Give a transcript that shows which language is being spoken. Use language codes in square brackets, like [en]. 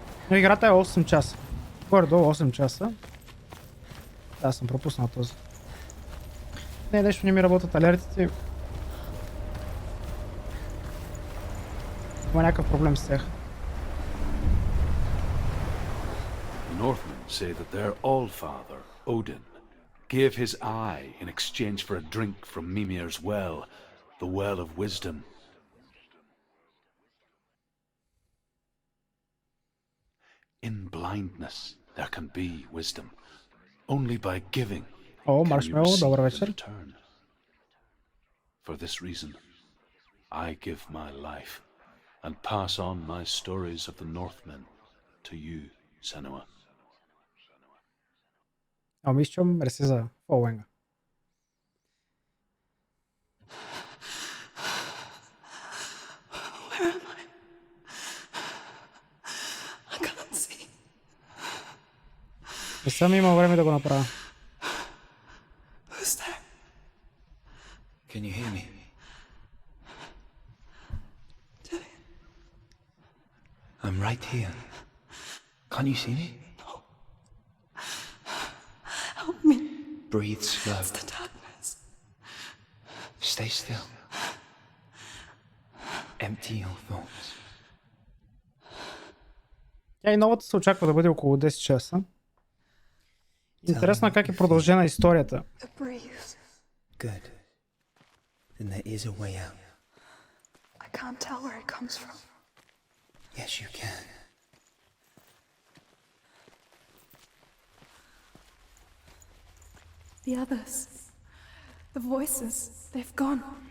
[bg] Но играта е 8 часа. Горе-долу 8 часа. Да, съм пропуснал този. Не, нещо не ми работят алертите. Има някакъв проблем с тях. [en] Northmen say that their all-father, Odin, gave his eye in exchange for a drink from Mimir's well, the well of wisdom. In blindness there can be wisdom. Only by giving can you receive in return. For this reason, I give my life and pass on my stories of the Northmen to you, Senua. [bg] Мисля, мерси за фолуинга. [en] Where am I? I can't see. [bg] Не съм имал време да го направя. [en] Who's there? Can you hear me? I'm right here. Can't you see me? Help me. Breathe slow. It's the darkness. Stay still. Empty your thoughts. [bg] Тя и новата се очаква да бъде около 10 часа. Интересно е как е продължена историята. [en] The breeze. Good. Then there is a way out. I can't tell where it comes from. Yes, you can. The others. The voices. They've gone.